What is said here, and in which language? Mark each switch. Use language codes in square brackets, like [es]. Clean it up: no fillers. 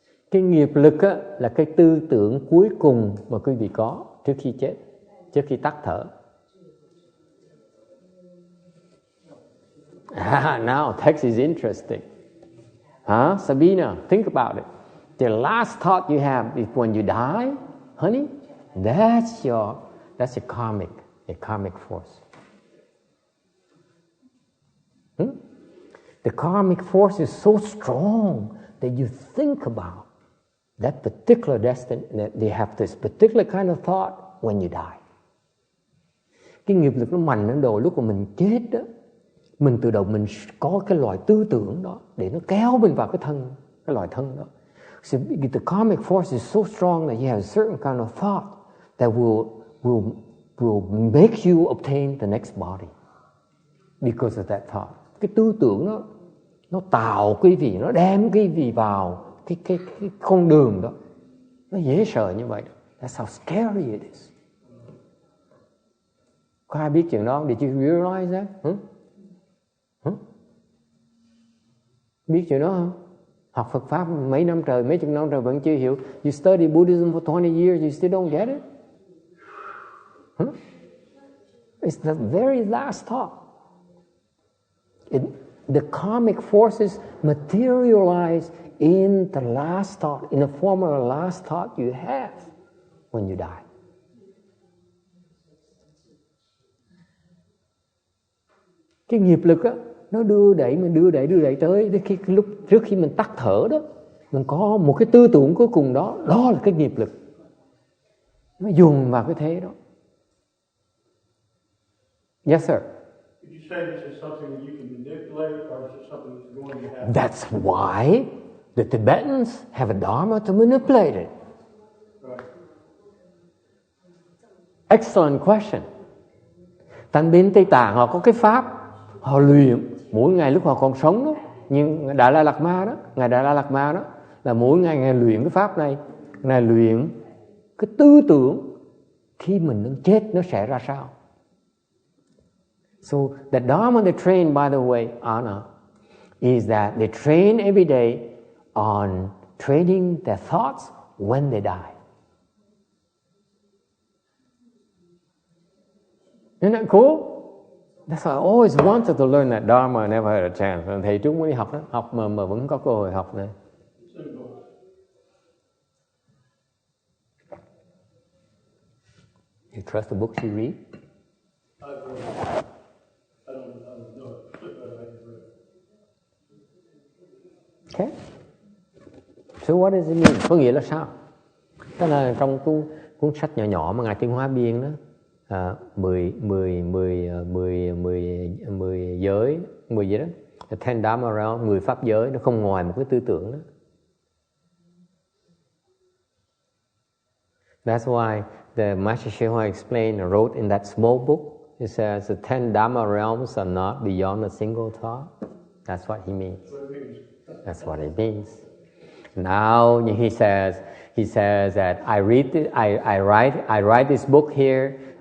[vi] Cái nghiệp lực á, là cái tư tưởng cuối cùng mà quý vị có trước khi chết, trước khi tắt thở. [en] Now text is interesting. Huh? Sabina, think about it. The last thought you have is when you die, honey, that's a karmic force. The karmic force is so strong that you think about that particular destiny, that they have this particular kind of thought when you die. [vi] Cái nghiệp lực nó mạnh đến độ lúc mà mình chết đó, mình tự động mình có cái loại tư tưởng đó để nó kéo mình vào cái loại thân đó. [en] So the karmic force is so strong that you have a certain kind of thought that will make you obtain the next body because of that thought. [vi] Cái tư tưởng đó nó tạo quý vị, nó đem quý vị vào cái con đường đó. Nó dễ sợ như vậy. [en] That's how scary it is. [vi] Có ai biết chuyện đó không? [en] Did you realize that? [vi] Biết chuyện đó không? Học Phật Pháp mấy năm trời, mấy chục năm trời vẫn chưa hiểu. [en] You study Buddhism for 20 years, you still don't get it? It's the very last thought. The karmic forces materialize in the last thought, in the form of the last thought you have when you die. [vi] Cái nghiệp lực á, nó đưa đẩy tới lúc trước khi mình tắt thở đó, mình có một cái tư tưởng cuối cùng đó, đó là cái nghiệp lực. Nó dùng vào cái thế đó. [en] Yes, sir. Did you say this is something that you can manipulate, or is it something that's going to happen? That's why the Tibetans have a dharma to manipulate it. Right. Excellent question. [vi] Tại bên Tây Tạng họ có cái pháp họ luyện mỗi ngày lúc họ còn sống đó, nhưng Đại La Lạt Ma đó, ngài Đại La Lạt Ma đó là mỗi ngày ngài luyện cái pháp này, ngài luyện cái tư tưởng khi mình chết nó sẽ ra sao. [en] So the dharma they train, by the way, Anna, is that they train every day on training their thoughts when they die. Isn't that cool? That's why I always wanted to learn that dharma. I never had a chance. [vi] Thầy Trúc mới đi học đó, học mà vẫn có cơ hội học này. [en] You trust the books you read? I don't know it, but I can read it. Okay. So what does it mean? [vi] Có nghĩa là sao? Tức là trong cuốn sách nhỏ nhỏ mà ngài Tiên Hóa biên đó, 10 giới, 10 gì đó, [en] the 10 Dharma realm, [vi] 10 pháp giới, nó không ngoài một cái tư tưởng đó. [en] That's why the Master Shehu explained and wrote in that small book, he says the 10 Dharma realms are not beyond a single thought. That's what he means. That's what it means. Now he says that I write this book here.